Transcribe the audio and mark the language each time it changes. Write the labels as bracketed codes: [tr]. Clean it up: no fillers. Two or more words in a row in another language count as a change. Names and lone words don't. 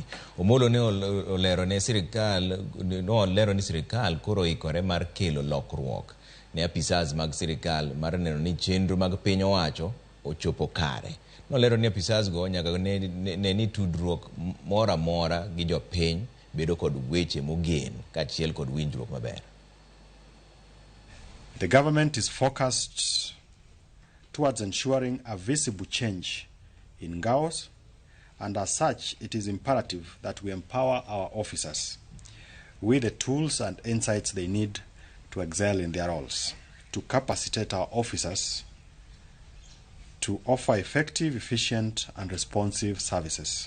[luo] Omolo ne olero ni sirikal koro ikore mar kelo lokruok ne apisas mag sirikal mar neno ni chenro mag piny owacho ochopo kare. Nolero ni apisas go nyaka ne ni tudruok mora mora gi jopiny bedo kod weche mogen kaachiel kod winjruok maber. [en] The government is focused towards ensuring a visible change in GAOs, and as such it is imperative that we empower our officers with the tools and insights they need to excel in their roles, to capacitate our officers to offer effective, efficient and responsive services.